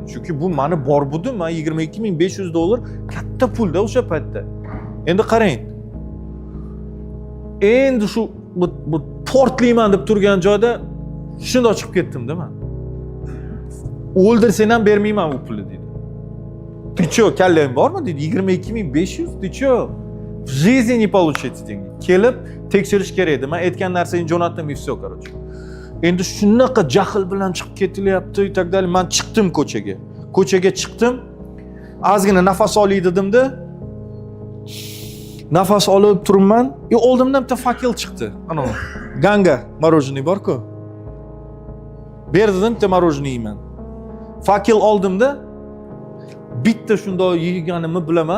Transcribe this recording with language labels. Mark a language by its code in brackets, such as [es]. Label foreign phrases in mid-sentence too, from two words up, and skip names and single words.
[uz] Chunki bu meni bor budim, men $22,500 katta pulda o'sha paytda. Endi qarang. Endi shu bu portlayman deb turgan joyda shunday chiqib ketdim-da men. O'ldirsang ham bermayman bu pulni dedi. [ru] Ты что, [uz] kallang bormi dedi. 22,500, [ru] ты что? В жизни не получите деньги. [uz] Kelib tekshirish kerak edi. Men aytgan narsani jo'natdim, [ru] и всё, короче. [uz] Endi shunaqa jahl bilan chiqib ketilyapti, [ru] и так далее. [uz] Men chiqdim ko'chaga. Ko'chaga chiqdim. Ozgina nafas olay dedim-da. Nafas olib turibman. Oldimdan bitta fakil chiqdi. Ana Ganga мороженое bor-ku. Berdim bitta мороженое yeyman. Fakil oldimda bitta shunday yeganimni bilaman.